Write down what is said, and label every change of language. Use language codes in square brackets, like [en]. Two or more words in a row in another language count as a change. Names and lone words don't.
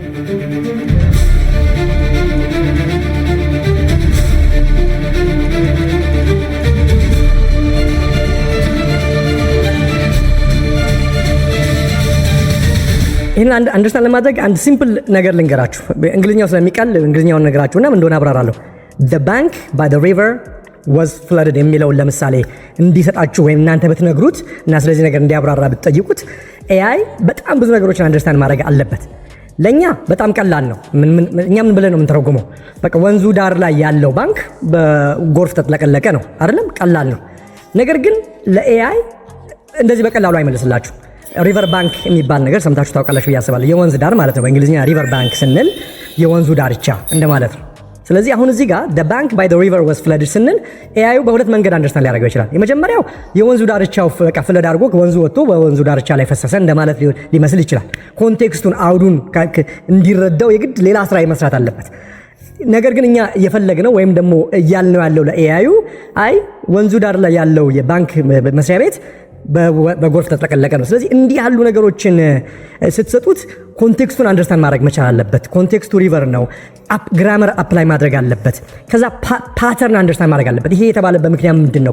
[am] ይሄን አንደርስታንድ ለማድረግ አንድ ሲምፕል ነገር ልንገራችሁ። እንግሊዝኛው ስለሚቀል እንግሊዝኛውን ነገራችሁና ምን እንደሆነ አብራራለሁ። [en] the bank by the river was flooded [am] የሚለውን ለምሳሌ እንዲሰጣችሁ ወይም እናንተ ብትነግሩት እና ስለዚህ ነገር እንዲያብራራ ብትጠይቁት AI በጣም ብዙ ነገሮችን አንደርስታንድ ማድረግ አለበት። ለኛ በጣም ቀላል ነው። እኛ ምን ብለን ነው የምንተረጉመው? በቃ ወንዙ ዳር ላይ ያለው ባንክ በጎርፍ ተጥለቀለቀ ነው አይደለም? ቀላል ነው። ነገር ግን ለAI እንደዚህ በቀላሉ አይመልስላችሁ። [en] river bank [am] የሚባል ነገር ሰምታችሁ ታውቃላችሁ ብዬ አስባለሁ። የወንዝ ዳር ማለት ነው። በእንግሊዝኛ [en] river bank [am] ስንል የወንዙ ዳርቻ እንደማለት ነው። ስለዚህ አሁን እዚህ ጋር [en] the bank by the river was flooded [am] ስንል AI በሁለት መንገድ አንደርስታንድ ሊያደርገው ይችላል። የመጀመሪያው የወንዙ ዳርቻው በቃ ፍለድ አድርጎ ወንዙ ወጥቶ በወንዙ ዳርቻ ላይ ፈሰሰ እንደማለት ሊመስል ይችላል። ኮንቴክስቱን አውዱን እንዲረዳው የግድ ሌላ ስራ መስራት አለበት። ነገር ግን እኛ እየፈለግነው ወይም ደግሞ እያልነው ያለው ለAI አይ ወንዙ ዳር ላይ ያለው የባንክ መስሪያ ቤት በጎርፍ ተጥለቀለቀ ነው። ስለዚህ እንዲህ ያሉ ነገሮችን ስትሰጡት ኮንቴክስቱን አንደርስታንድ ማድረግ መቻል አለበት። ኮንቴክስቱ ሪቨር ነው። [en] grammar apply [am] ማድረግ አለበት። ከዛ [en] pattern understand [am] ማድረግ አለበት። ይሄ የተባለበት ምክንያት ምንድነው?